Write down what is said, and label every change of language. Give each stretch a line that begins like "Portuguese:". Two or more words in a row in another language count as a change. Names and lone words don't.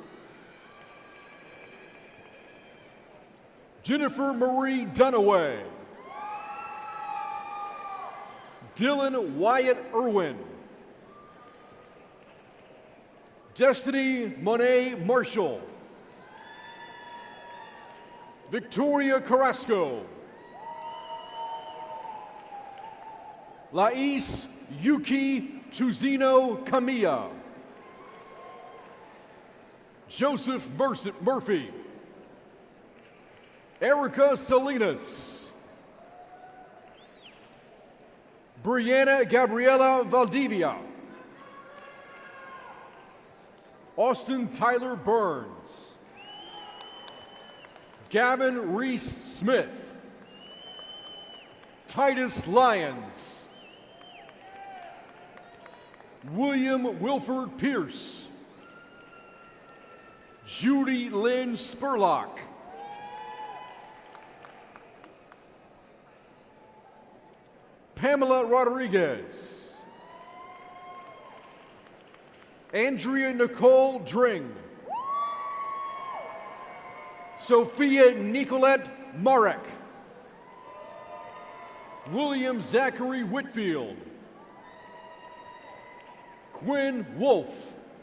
English: Jennifer Marie Dunaway. Dylan Wyatt Irwin. Destiny Monet Marshall. Victoria Carrasco. Lais Yuki Tuzino Camilla. Joseph Murphy. Erica Salinas. Brianna Gabriela Valdivia. Austin Tyler Burns, Gavin Reese Smith, Titus Lyons, William Wilford Pierce, Judy Lynn Spurlock, Pamela Rodriguez, Andrea Nicole Dring, Sophia Nicolette Marek, William Zachary Whitfield, Quinn Wolf,